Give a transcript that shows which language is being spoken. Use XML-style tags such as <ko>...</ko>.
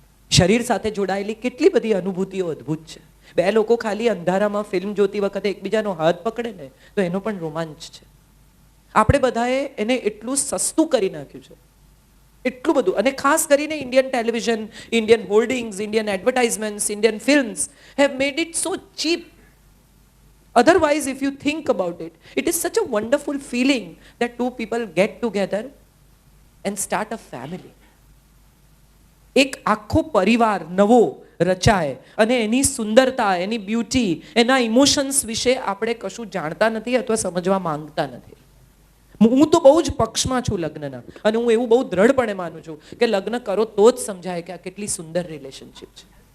<gu>શરીર સાથે જોડાયેલી કેટલી બધી અનુભૂતિઓ અદ્ભુત છે. બે લોકો ખાલી અંધારામાં ફિલ્મ જોતી વખતે એકબીજાનો હાથ પકડે ને તો એનો પણ રોમાંચ છે. આપણે બધાએ એને એટલું સસ્તું કરી નાખ્યું છે, એટલું બધું. અને ખાસ કરીને Indian television, Indian hoardings, Indian એડવર્ટાઇઝમેન્ટ્સ,</gu> <en>Indian films have made it so cheap. Otherwise, if you think about it, it is such a wonderful feeling that two people get together and start a family.</en> <gu>એક આખો પરિવાર નવો રચાય અને એની સુંદરતા, એની beauty, એના emotions વિશે આપણે કશું જાણતા નથી અથવા સમજવા માંગતા નથી. હું તો બહુ જ પક્ષમાં છું લગ્નના, અને હું એવું બહુ દ્રઢપણે માનું છું કે લગ્ન કરો તો જ સમજાય કે આ કેટલી સુંદર રિલેશનશિપ છે.</gu>